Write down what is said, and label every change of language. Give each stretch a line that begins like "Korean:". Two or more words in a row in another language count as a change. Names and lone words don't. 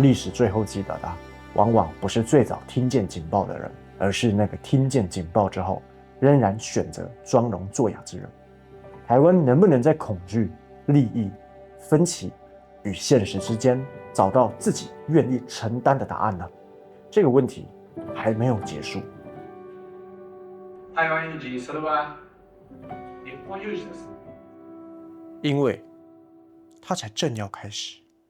Chinese: 历史最后记得的，往往不是最早听见警报的人，而是那个听见警报之后，仍然选择装聋作哑之人。台湾能不能在恐惧、利益、分歧与现实之间找到自己愿意承担的答案呢？这个问题还没有结束。
Japanese: 台湾有事、それは日本有事です。
Chinese: 因为它才正要开始。